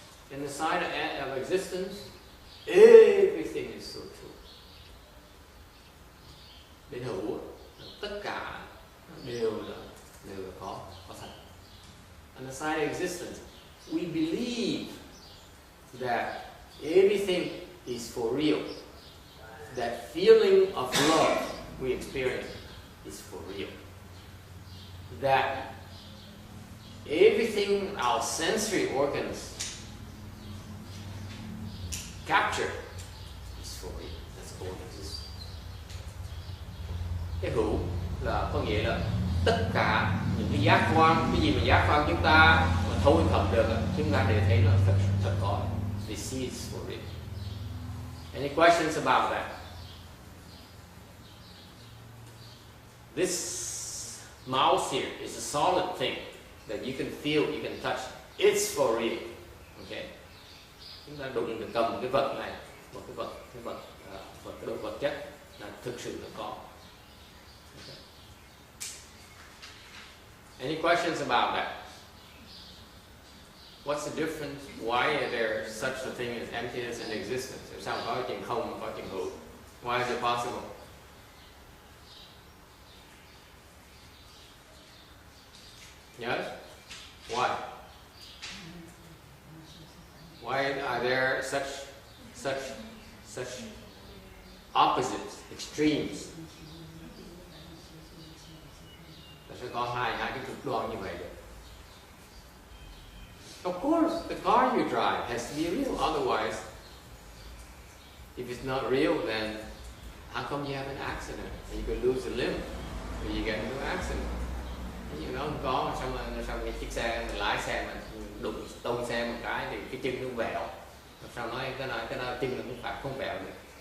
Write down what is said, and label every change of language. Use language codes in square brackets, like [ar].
[en] In the side of existence, everything is so true. [vi] Bên hữu, tất cả đều là có thật. [en] On the side of existence, we believe that everything is for real. That feeling of love we experience is for real. That everything our sensory organs capture is for real. That's called existence. [vi] Cái hữu là có nghĩa là tất cả những cái giác quan, cái gì mà giác quan chúng ta mà thôi thập được, chúng ta đều thấy nó thật có. [en] They see it's for real. Any questions about that? This mouse here is a solid thing that you can feel, you can touch. It's for real. Okay. [vi] Chúng ta đụng được cầm cái vật này, một cái đồ vật chất là thực sự là có. [en] Okay. Any questions about that? What's the difference? Why is there such a thing as emptiness and existence? [vi] Tại sao có chuyện không mà có chuyện hữu? [en] Why is it possible? Yes? Why? Why are there such opposites, extremes? [vi] Nó sẽ có hai cái cực đoan như vậy được. [en] Of course, the car you drive has to be real. Otherwise, if it's not real, then how come you have an accident? And you could lose a limb, or you get into an accident. [vi] Như nó không có, xong cái chiếc xe mình lái xe mà đụng tông xe một cái thì cái chân nó vẹo. Sao nói cái đó chân nó cũng phải không vẹo được.